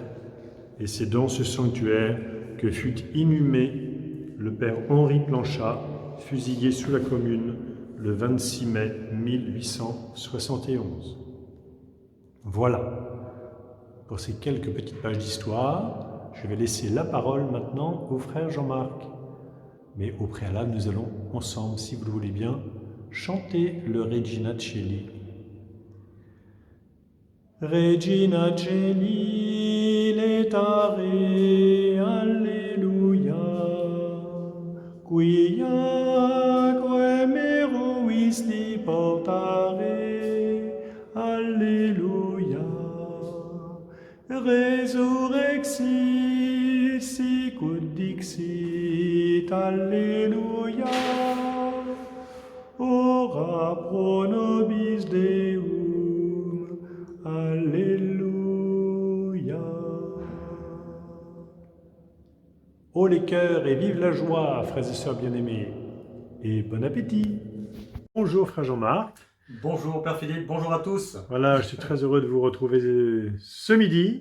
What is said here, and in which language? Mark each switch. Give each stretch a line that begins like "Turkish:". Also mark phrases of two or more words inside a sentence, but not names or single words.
French: Et c'est dans ce sanctuaire que fut inhumé le père Henri Planchat, fusillé sous la Commune le 26 mai 1871. Voilà, pour ces quelques petites pages d'histoire, je vais laisser la parole maintenant au frère Jean-Marc. Mais au préalable, nous allons ensemble, si vous le voulez bien, chanter le Regina Coeli.
Latin: Regina Coeli, letare, alleluia, quiaque meruisti portare, alleluia, resurrexit sicut dixit, alleluia, ora pro nobis Deum, alléluia.
French: Haut les cœurs et vive la joie, frères et sœurs bien-aimés, et bon appétit. Bonjour frère Jean-Marc. Bonjour Père Philippe, bonjour à tous. Voilà, je suis très heureux de vous retrouver ce midi.